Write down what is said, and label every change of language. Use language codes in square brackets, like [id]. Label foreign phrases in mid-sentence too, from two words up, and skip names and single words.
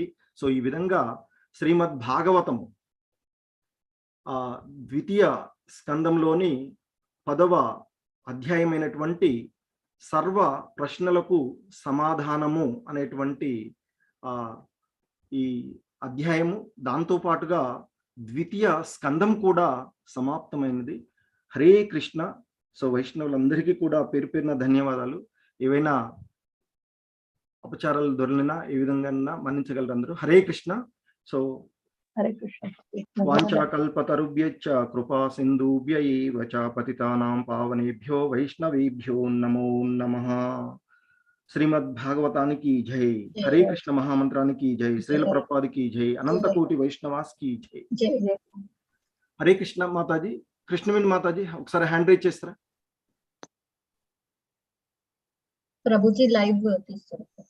[te] సో ఈ విధంగా శ్రీమద్ భాగవతము ద్వితీయ స్కందంలోని 10వ అధ్యాయమైనటువంటి సర్వ ప్రశ్నలకు సమాధానము అనేటువంటి ఈ అధ్యాయము, దాంతో పాటుగా ద్వితీయ స్కందం కూడా సమాప్తమైనది. హరే కృష్ణ. సో వైష్ణవులందరికీ కూడా పేరు పేరున ధన్యవాదాలు. ఏవైనా అపచారాలు దొరికినా ఏ విధంగా మన్నించగలరు అందరూ. హరే కృష్ణ. సో హరే కృష్ణ. [sa] వాంఛాకల్పతరుభ్యశ్చ కృపా సింధుభ్య ఏవ చ పతితానాం పావనేభ్యో వైష్ణవేభ్యో నమో నమః. [te] శ్రీమద్ భాగవతానికి జై. హరే కృష్ణ మహామంత్రానికి జై. శ్రీల ప్రభుపాదికి జై. అనంత కోటి వైష్ణవాస్కి జై. హరే కృష్ణ. మాతాజీ, కృష్ణవేణి మాతాజీ ఒకసారి [en] hand raise [te] చేస్తారా? ప్రభుజీ లైవ్ తీస్తారు